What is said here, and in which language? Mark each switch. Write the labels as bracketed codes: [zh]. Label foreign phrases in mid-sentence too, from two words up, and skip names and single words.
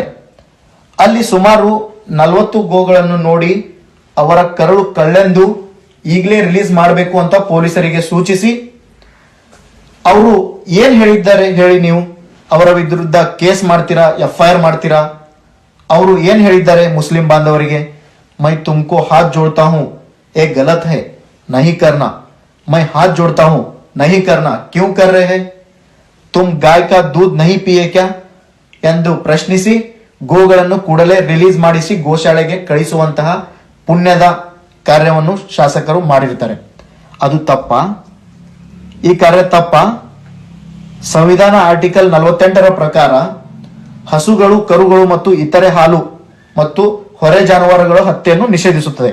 [kn] ಅಲ್ಲಿ ಸುಮಾರು 40 ಗೋಗಳನ್ನು ನೋಡಿ ಅವರ ಕರಳು ಕಳ್ಳೆಂದು ಈಗಲೇ ರಿಲೀಸ್ ಮಾಡಬೇಕು ಅಂತ ಪೊಲೀಸರಿಗೆ ಸೂಚಿಸಿ, ಅವರು ಏನ್ ಹೇಳಿದ್ದಾರೆ ಹೇಳಿ, ನೀವು ಅವರ ವಿರುದ್ಧ ಕೇಸ್ ಮಾಡ್ತೀರಾ, FIR ಮಾಡ್ತೀರಾ? ಅವರು ಏನ್ ಹೇಳಿದ್ದಾರೆ ಮುಸ್ಲಿಂ ಬಾಂಧವರಿಗೆ? [hi] मैं तुमको हाथ जोड़ता हूं, ये गलत है, नहीं करना. मैं हाथ जोड़ता हूं, नहीं करना. क्यों कर रहे हैं? तुम गाय का दूध नहीं पिए क्या [kn] ಎಂದು ಪ್ರಶ್ನಿಸಿ ಗೋಗಳನ್ನು ಕೂಡಲೇ ರಿಲೀಸ್ ಮಾಡಿಸಿ ಗೋಶಾಲೆಗೆ ಕಳಿಸುವಂತಹ ಪುಣ್ಯದ ಕಾರ್ಯವನ್ನು ಶಾಸಕರು ಮಾಡಿರ್ತಾರೆ. ಅದು ತಪ್ಪ? ಈ ಕಾರ್ಯ ತಪ್ಪ? ಸಂವಿಧಾನ ಆರ್ಟಿಕಲ್ 48ರ ಪ್ರಕಾರ ಹಸುಗಳು, ಕರುಗಳು ಮತ್ತು ಇತರೆ ಹಾಲು ಮತ್ತು ಹೊರೆ ಜಾನುವಾರುಗಳ ಹತ್ಯೆಯನ್ನು ನಿಷೇಧಿಸುತ್ತದೆ.